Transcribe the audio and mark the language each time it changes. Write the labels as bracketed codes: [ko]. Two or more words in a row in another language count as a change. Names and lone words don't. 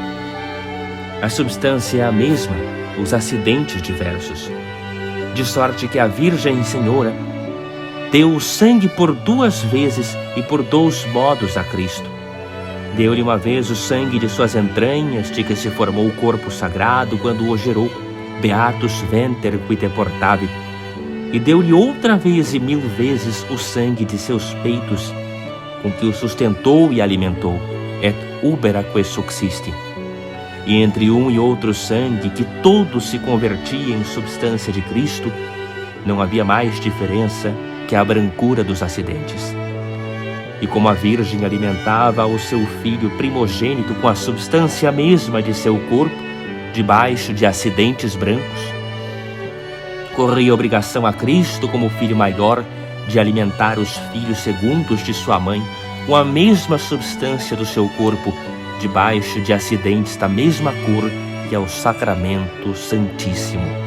[pt] A substância é a mesma, os acidentes diversos. De sorte que a Virgem Senhora deu o sangue por 2 vezes e por 2 modos a Cristo. Deu-lhe uma vez o sangue de suas entranhas, de que se formou o corpo sagrado quando o gerou, [la] Beatus venter qui te portavi. [pt] E deu-lhe outra vez e 1000 vezes o sangue de seus peitos, com que o sustentou e alimentou, [la] et uberaque subsisti. [pt] E entre um e outro sangue, que todo se convertia em substância de Cristo, não havia mais diferença que a brancura dos acidentes. E como a Virgem alimentava o seu filho primogênito com a substância mesma de seu corpo, debaixo de acidentes brancos, corria obrigação a Cristo, como filho maior, de alimentar os filhos segundos de sua mãe com a mesma substância do seu corpo, debaixo de acidentes da mesma cor que é o Sacramento Santíssimo.